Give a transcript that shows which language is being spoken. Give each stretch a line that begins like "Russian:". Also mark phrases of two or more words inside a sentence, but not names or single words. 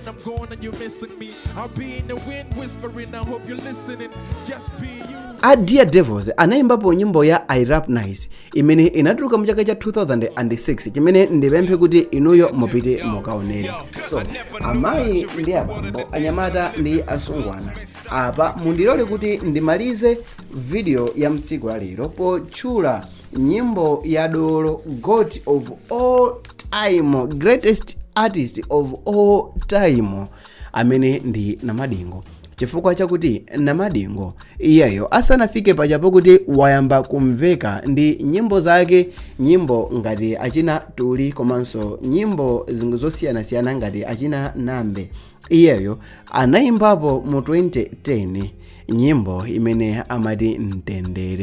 Nyanja: Dear Devils anayimbapo nyimbo ya I Rap Nice imene inatuluka mu chaka cha 2006, chimene ndipemphe kuti inuyo mupite mukaonere. So amayi ndi abambo, anyamata ndi asungwana, apa mundilole kuti ndimalize video ya msiku la lero potchula nyimbo ya dolo
English: God of all time, greatest artist of all time
Nyanja: amene ndi Namadingo. Chifukwa chakuti Namadingo iyeyo asanafike pachapo kuti wayamba kumveka ndi nyimbo zake, nyimbo ngati achina Tuli komanso nyimbo zosiyana-siyana ngati achina Nambe. Iyeyo anayimbapo mu 2010 nyimbo imene amati Mtendere.